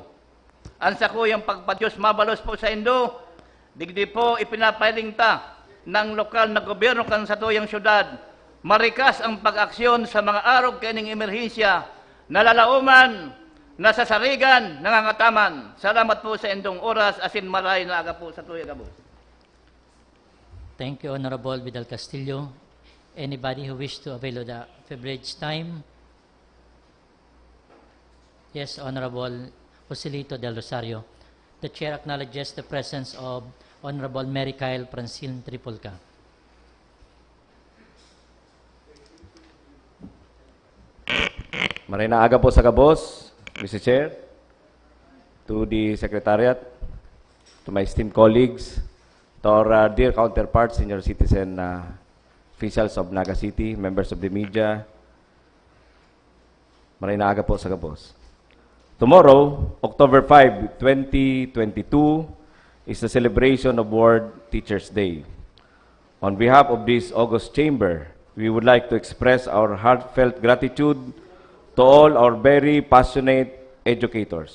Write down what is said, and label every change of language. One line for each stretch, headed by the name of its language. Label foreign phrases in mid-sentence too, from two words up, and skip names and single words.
Bikol: Ang sa kuyang pagpadyos mabalos po sa Indo, digdi po ipinapiling ta ng lokal na gobyerno kan sa tuyang syudad, marikas ang pag-aksyon sa mga araw kaning emerhensya, nalalauman, nasasarigan, nangangataman. Salamat po sa indong oras, asin maray na aga po sa tuyang gabo.
English: Thank you, Honorable Vidal Castillo. Anybody who wish to avail of the privilege time? Yes, Honorable Joselito Del Rosario. The Chair acknowledges the presence of Honorable Mary Kyle Francine Tripolca.
Bikol: Maraming aga po sa kabos,
English: Mr. Chair, to the Secretariat, to my esteemed colleagues, to our dear counterparts, senior citizen officials of Naga City, members of the media,
Bikol: maraming aga po sa kabos.
English: Tomorrow, October 5, 2022, is the celebration of World Teachers' Day. On behalf of this August Chamber, we would like to express our heartfelt gratitude to all our very passionate educators.